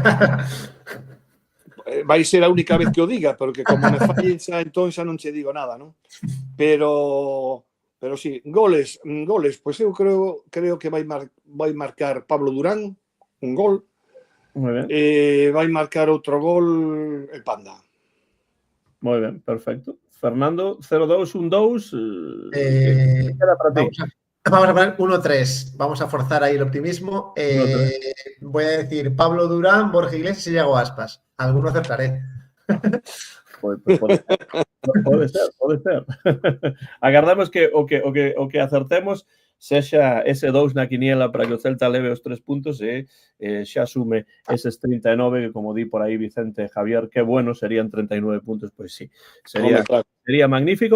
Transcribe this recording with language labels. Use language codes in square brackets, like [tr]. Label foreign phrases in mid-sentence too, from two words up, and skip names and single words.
[gl] Vai ser a única vez que o diga, porque como me fallen xa, entón xa non che digo nada, non? Pero sí, goles, pois eu creo que vai marcar Pablo Durán un gol. Moi ben. Vai marcar outro gol el Panda. Moi ben, perfecto. Fernando, 0-2, 1-2. [es] Queda para ti. Vamos a poner 1-3. Vamos a forzar ahí el optimismo. Voy a decir Pablo Durán, Borja Iglesias y Iago Aspas. Alguno acertaré. [gl] Pode ser. Agardamos que o que acertemos sexa ese 2 na quiniela para que o Celta leve os 3 puntos e xa sume eses 39 que, como di por aí Vicente Javier, que bueno, [es] serían 39 puntos, [gl] pois sí, sería magnífico.